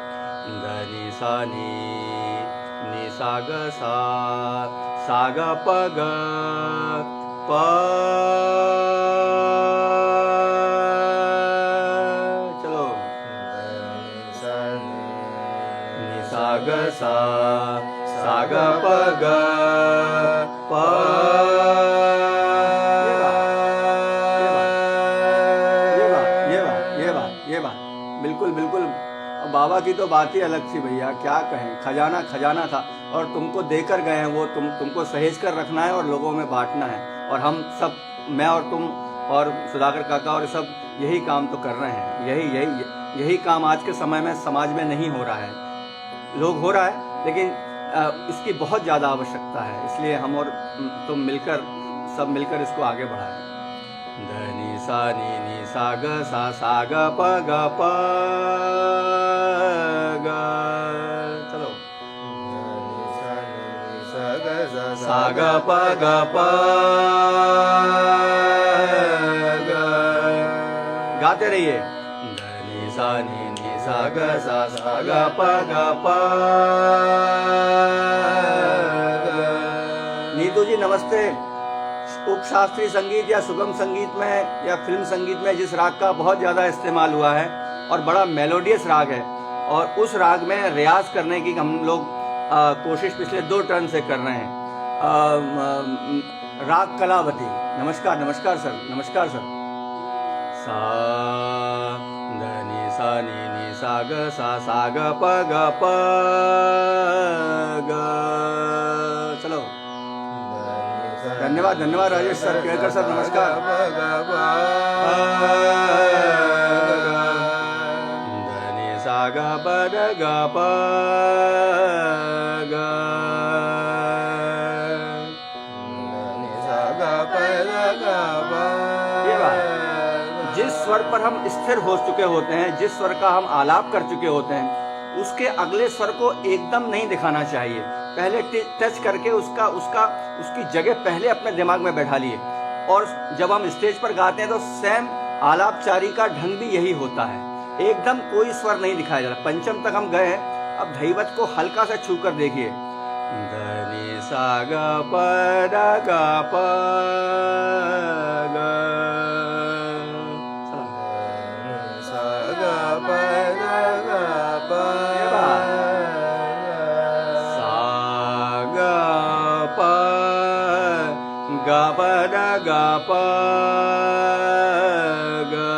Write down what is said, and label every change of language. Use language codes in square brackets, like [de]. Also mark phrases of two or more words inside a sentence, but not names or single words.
[hi] ग नी सा नी सा ग सा ग प ग प। चलो, नी सा ग सा ग प ग प। बिल्कुल बिल्कुल, बाबा की तो बात ही अलग थी भैया, क्या कहें। खजाना था और तुमको देकर गए हैं वो, तुमको सहेज कर रखना है और लोगों में बांटना है। और हम सब, मैं और तुम और सुधाकर काका और सब यही काम तो कर रहे हैं। यही काम आज के समय में समाज में नहीं हो रहा है। लोग हो रहा है लेकिन इसकी बहुत ज़्यादा आवश्यकता है। इसलिए हम और तुम सब मिलकर इसको आगे बढ़ाएं। ध नी सा ग सा ग प ग प ग। चलो, सा ग प ग प ग। गाते रहिए। धनी सा नी नी सा ग सा ग प ग प ग। नीतू जी नमस्ते। उपशास्त्रीय संगीत या सुगम संगीत में या फिल्म संगीत में जिस राग का बहुत ज़्यादा इस्तेमाल हुआ है और बड़ा मेलोडियस राग है, और उस राग में रियाज करने की हम लोग कोशिश पिछले 2 टर्न से कर रहे हैं। राग कलावती। नमस्कार नमस्कार सर, नमस्कार सर। सा धनी सा नी नी सा ग सा ग प ग प ग। चलो, धन्यवाद धन्यवाद राजेश सर, केळकर सर, नमस्कार। धनी सा ग प ग प ग। ये बात, जिस स्वर पर हम स्थिर हो चुके होते हैं, जिस स्वर का हम आलाप कर चुके होते हैं, उसके अगले स्वर को एकदम नहीं दिखाना चाहिए। पहले टच करके उसकी जगह पहले अपने दिमाग में बैठा लिए, और जब हम स्टेज पर गाते हैं तो सेम आलापचारी का ढंग भी यही होता है। एकदम कोई स्वर नहीं दिखाया जा रहा। पंचम तक हम गए हैं, अब धैवत को हल्का सा छू कर देखिए। धनी सा ग प ग प ग। सा ग प ग प। ग प ग ग प ग।